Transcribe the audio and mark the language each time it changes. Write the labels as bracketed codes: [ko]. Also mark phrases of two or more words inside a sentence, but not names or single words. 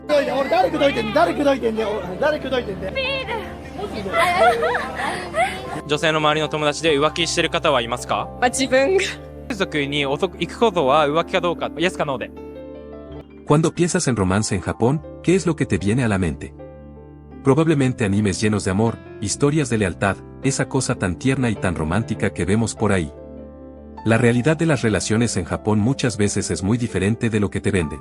[ja] 俺誰口説いてんだ誰口説いてんだよ誰口説いてんだよ女性の周りの友達で浮気してる方はいますか？自分が。風俗に行くことは浮気かどうか、イエスかノーで。 [es] Cuando piensas en romance en Japón, ¿qué es lo que te viene a la mente? Probablemente animes llenos de amor, historias de lealtad, esa cosa tan tierna y tan romántica que vemos por ahí. La realidad de las relaciones en Japón muchas veces es muy diferente de lo que te venden.